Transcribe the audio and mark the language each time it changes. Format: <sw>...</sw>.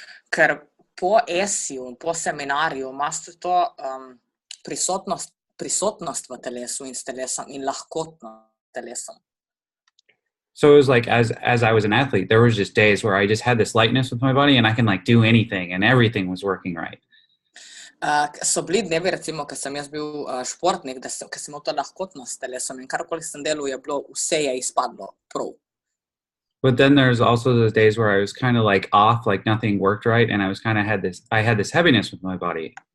<sl>Ker po ESSE-ju, po seminarju imate to prisotnost v telesu in s telesom in lahkotno telesom.</sl> <en>So it was like, as I was an athlete, there was just days where I just had this lightness with my body and I can like do anything and everything was working right.</en> <sl>So bili dnevi, recimo, ko sem jaz bil športnik, ko sem imel to lahkotnost s telesom in karkoli sem delal, je bilo, vse je izpadlo prav.</sl> <en>But then there's also those days where I was kind of like off, like nothing worked right, and I was kind of I had this heaviness with my body.</en>